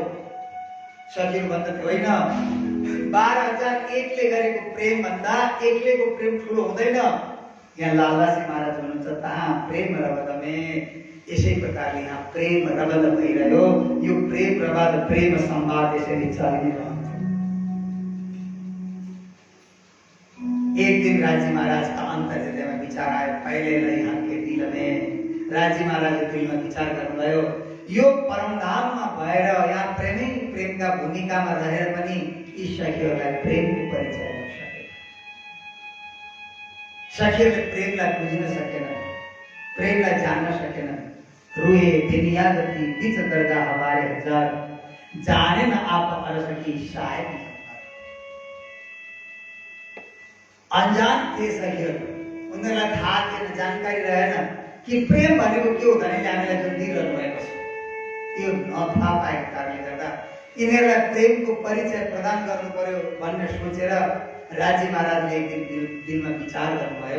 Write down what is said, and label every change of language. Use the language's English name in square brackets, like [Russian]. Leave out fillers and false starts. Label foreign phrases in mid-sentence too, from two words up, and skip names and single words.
[Nepali] सखीहरू भन्दथे, होइन 12,001ले गरेको प्रेम भन्दा एक्लैको प्रेम ठुलो हुँदैन। यहाँ लालदासी महाराज हुनुहुन्छ, तहाँ प्रेम रबदमे। यसै प्रकारले यहाँ प्रेम रबद भइरह्यो। यो प्रेम रबद प्रेम संवाद यसरी चलिरहन्छ। एक दिन राज्य महाराज [Hindi] का अंतर हृदय में [Nepali] विचार आयो, [Hindi] पहले यहाँ के दिल में [Nepali] राज्य महाराज [Hindi] दिल में [Nepali] विचार गर्नुभयो, यो परमधाममा भएर यहाँ प्रेमै प्रेमका भूमिकामा रहेर पनि यी सखीहरूलाई प्रेमको परिचय दिन सके। सखीहरूले प्रेमलाई बुझ्न सकेनन्, प्रेमलाई जान्न सकेनन्। [Hindi] रुए दुनिया गति बीच दर्जा हमारे हजार, जाने न आप अरस की शायद। [Nepali] अनजान थे सखीहरू, उनीहरूलाई थाहा थिएन, जानकारी रहेन कि प्रेम भनेको के हो भने हामीलाई जुन दिइरहनु भएको छ त्यो नथाहा पाएको कारणले गर्दा यिनीहरूलाई प्रेमको परिचय प्रदान गर्नु पर्यो भन्ने सोचेर राज्य महाराजले एक दिन दिलमा विचार गर्नुभयो।